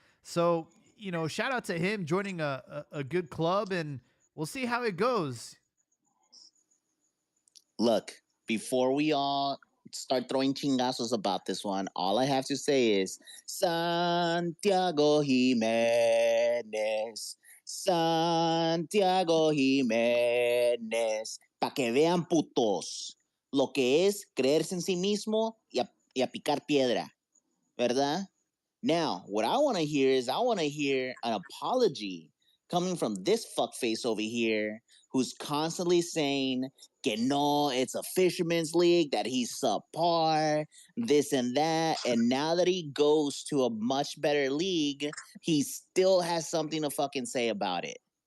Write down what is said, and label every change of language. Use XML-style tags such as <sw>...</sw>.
<en>So, shout out to him joining a good club, and we'll see how it goes. Look, before we all start throwing chingazos about this one, all I have to say is Santiago Jimenez. Santiago Jimenez.</en> <es>Pa' que vean, putos, lo que es creerse en sí mismo y a picar piedra, ¿verdad?</es> <en>Now, what I want to hear is I want to hear an apology coming from this fuckface over here who's constantly saying</en> <es>que no,</es> <en>it's a fisherman's league, that he's subpar, this and that. And now that he goes to a much better league, he still has something to fucking say about it.</en>